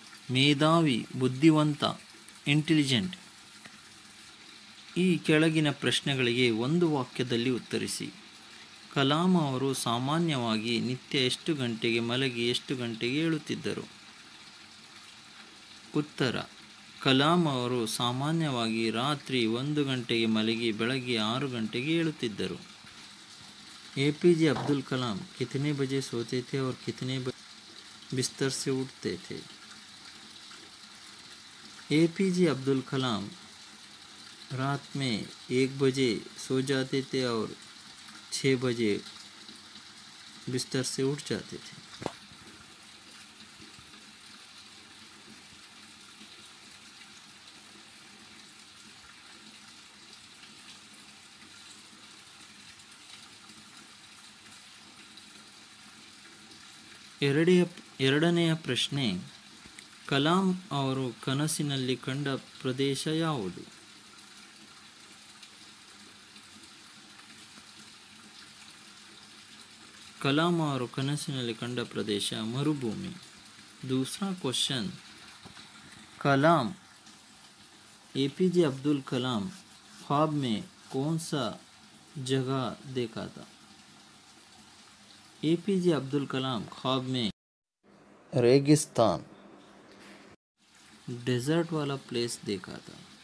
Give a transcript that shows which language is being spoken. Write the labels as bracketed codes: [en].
[kn] ಮೇಧಾವಿ, ಬುದ್ಧಿವಂತ, ಇಂಟೆಲಿಜೆಂಟ್. ಈ ಕೆಳಗಿನ ಪ್ರಶ್ನೆಗಳಿಗೆ ಒಂದು ವಾಕ್ಯದಲ್ಲಿ ಉತ್ತರಿಸಿ. ಕಲಾಂ ಅವರು ಸಾಮಾನ್ಯವಾಗಿ ನಿತ್ಯ ಎಷ್ಟು ಗಂಟೆಗೆ ಮಲಗಿ ಎಷ್ಟು ಗಂಟೆಗೆ ಏಳುತ್ತಿದ್ದರು? ಉತ್ತರ: ಕಲಾಂ ಅವರು ಸಾಮಾನ್ಯವಾಗಿ ರಾತ್ರಿ 1 ಗಂಟೆಗೆ ಮಲಗಿ ಬೆಳಗ್ಗೆ 6 ಗಂಟೆಗೆ ಏಳುತ್ತಿದ್ದರು. [hi] A P J Abdul Kalam कितने बजे सोते थे और कितने बजे बिस्तर से उठते थे? ए पी जे अब्दुल कलाम रात में 1 बजे सो जाते थे और 6 बजे बिस्तर से उठ जाते थे. [kn] ಎರಡನೆಯ ಪ್ರಶ್ನೆ, ಕಲಾಂ ಅವರು ಕನಸಿನಲ್ಲಿ ಕಂಡ ಪ್ರದೇಶ ಯಾವುದು? ಕಲಾಂ ಅವರು ಕನಸಿನಲ್ಲಿ ಕಂಡ ಪ್ರದೇಶ ಮರುಭೂಮಿ. [hi] दूसरा क्वेश्चन, कलाम APJ अब्दुल कलाम ख्वाब में कौन सा जगह देखा था? APJ अब्दुल कलाम ख्वाब में रेगिस्तान, डेजर्ट वाला प्लेस देखा था.